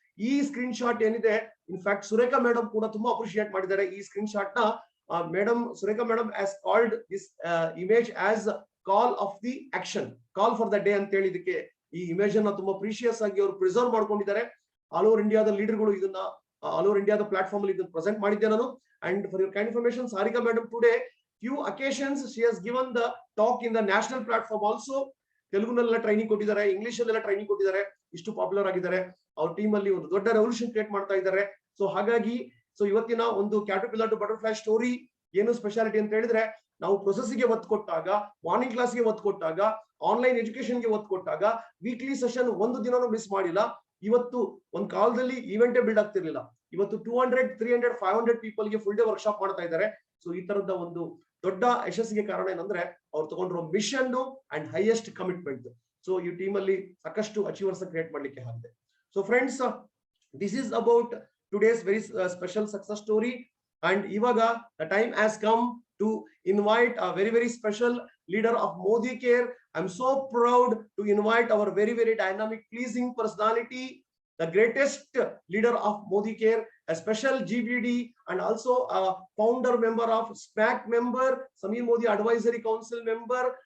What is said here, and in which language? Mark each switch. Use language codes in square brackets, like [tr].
[kn] ಈ screen shot ಏನಿದೆ, in fact Surekha madam ಕೂಡ ತುಂಬಾ ಅಪ್ರಿಶಿಯೇಟ್ ಮಾಡಿದ್ದಾರೆ ಈ ಸ್ಕ್ರೀನ್ ಶಾಟ್ ನ. Madam, Surekha madam [en] has called this image as call of the action, call for the day [kn] ಅಂತ ಹೇಳಿ ಇದಕ್ಕೆ ಈ ಇಮೇಜ್ ಅನ್ನ ತುಂಬಾ ಪ್ರೀಶಿಯಸ್ ಆಗಿ ಅವರು ಪ್ರಿಸರ್ವ್ ಮಾಡ್ಕೊಂಡಿದ್ದಾರೆ. ಆಲ್ ಓವರ್ ಇಂಡಿಯಾದ ಲೀಡರ್ಗಳು ಇದನ್ನ ಆಲ್ ಓವರ್ ಇಂಡಿಯಾದ ಪ್ಲಾಟ್ಫಾರ್ಮ್ ಅಲ್ಲಿ ಇದನ್ನ ಪ್ರೆಸೆಂಟ್ ಮಾಡಿದ್ದೆ ನಾನು. [en] And for your kind information, Sarika madam today few occasions she has given the talk in the national platform also. [kn] ತೆಲುಗುನಲ್ಲ training ಕೊಟ್ಟಿದ್ದಾರೆ, ಇಂಗ್ಲಿಷ್ ಅಲ್ಲೆಲ್ಲ ಟ್ರೈನಿಂಗ್ ಕೊಟ್ಟಿದ್ದಾರೆ. ಇಷ್ಟು ಪಾಪ್ಯುಲರ್ ಆಗಿದ್ದಾರೆ. ಅವ್ರ ಟೀಮ್ ಅಲ್ಲಿ ಒಂದು ದೊಡ್ಡ ರೆವಲ್ಯೂಷನ್ ಕ್ರಿಯೇಟ್ ಮಾಡ್ತಾ ಇದ್ದಾರೆ. ಸೊ ಹಾಗಾಗಿ ಇವತ್ತಿನ ಒಂದು ಕ್ಯಾಟರ್ಪಿಲ್ಲರ್ ಟು ಬಟರ್ಫ್ಲೈ ಸ್ಟೋರಿ ಏನು ಸ್ಪೆಷಾಲಿಟಿ ಅಂತ ಹೇಳಿದ್ರೆ, ನಾವು ಪ್ರೊಸೆಸ್ಗೆ ಒತ್ತು ಕೊಟ್ಟಾಗ, ಮಾರ್ನಿಂಗ್ ಕ್ಲಾಸ್ಗೆ ಒತ್ತು ಕೊಟ್ಟಾಗ, ಆನ್ಲೈನ್ ಎಜುಕೇಶನ್ಗೆ ಒತ್ತು ಕೊಟ್ಟಾಗ, ವೀಕ್ಲಿ ಸೆಷನ್ ಒಂದು ದಿನನೂ ಮಿಸ್ ಮಾಡಿಲ್ಲ. ಇವತ್ತು ಒಂದು ಕಾಲದಲ್ಲಿ ಈವೆಂಟೇ ಬಿಲ್ಡ್ ಆಗ್ತಿರ್ಲಿಲ್ಲ. ಇವತ್ತು 200, 300, 500 ಪೀಪಲ್ಗೆ ಫುಲ್ ಡೇ ವರ್ಕ್ಶಾಪ್ ಮಾಡ್ತಾ ಇದ್ದಾರೆ. ಸೊ ಈ ತರದ ಒಂದು ದೊಡ್ಡ ಯಶಸ್ಸಿಗೆ ಕಾರಣ ಏನಂದ್ರೆ ಅವ್ರು ತಗೊಂಡಿರೋ mission and highest commitment. So ಈ ಟೀಮ್ ಅಲ್ಲಿ ಸಾಕಷ್ಟು ಅಚೀವರ್ಸ್ ಕ್ರಿಯೇಟ್ ಮಾಡ್ಲಿಕ್ಕೆ ಆಗಿದೆ. So friends, [en] This is about today's very special success story. [kn] And ಇವಾಗ [en] The time has come to invite a very, very special leader of Modi Care. I'm so proud to invite our very, very dynamic, pleasing personality, the greatest leader of Modi Care, a special GBD and also a founder member of SPAC member, Samir Modi Advisory Council member.